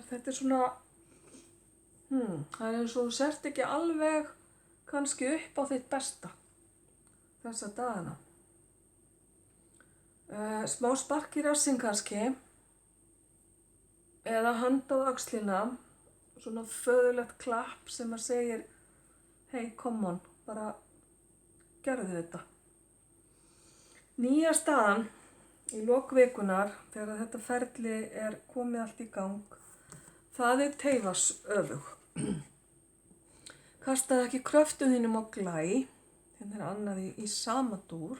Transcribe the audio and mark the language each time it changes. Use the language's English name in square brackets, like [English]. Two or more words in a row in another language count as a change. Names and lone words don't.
[Icelandic] Þetta er svona, það er eins og þú sért ekki alveg kannski upp á þitt besta þessa dagana. Smá spark í rassinn kannski, eða hand á öxlina, svona föðurlegt klapp sem að segir, [English] hey, come on, [Icelandic] bara gerðu þetta. Nýja staðan í lok vikunar, þegar þetta ferli er komið allt í gang, það er teyfarsöfug. Kastaðu ekki kröftum þínum á glæ, hérna er annað í sama dúr.